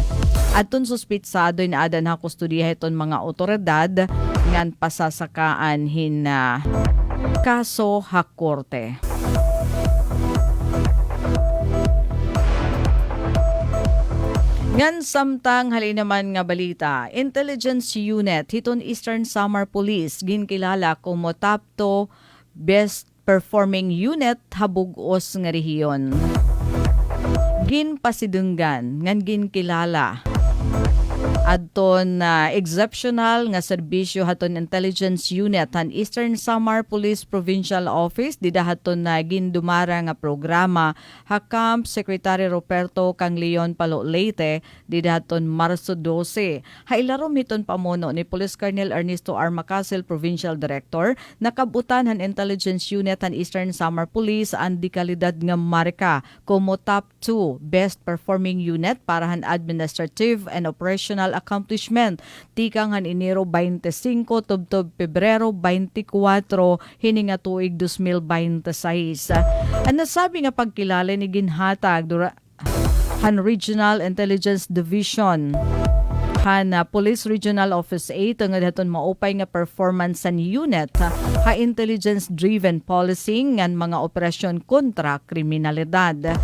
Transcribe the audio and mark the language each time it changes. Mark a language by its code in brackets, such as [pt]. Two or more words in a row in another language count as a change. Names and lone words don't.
[war] Aton suspitsado na adan ha kustudiya iton mga otoridad ngan pasasakaan hina kaso ha korte. Ngan samtang halin naman nga balita, Intelligence Unit hiton Eastern Samar Police ginkilala como [en] top to best performing unit [war] habugos nga rehiyon. Ginpasidunggan ngan ginkilala adton exceptional nga serbisyo haton [en] intelligence unit [war] han Eastern Samar Police Provincial Office didahaton na gindumara nga programa hakam Secretary Roberto Canglion Palo Leyte didahaton Marso 12. Hailarom hiton pamuno ni Police Colonel Ernesto R. Macasil Provincial Director nakabutan han [en] intelligence unit [war] han Eastern Samar Police ang dekalidad nga marka como [en] top 2 best performing unit [war] para han [en] administrative and operational accomplishment [war] tikang han Enero 25 tubtob Pebrero 24 hininga tuig 2026. Ang nasabi nga pagkilala ni ginhatag han Regional Intelligence Division han Police Regional Office 8 nga daton maupay nga performance sa unit ha [en] intelligence-driven policing [war] ngan mga operasyon kontra kriminalidad.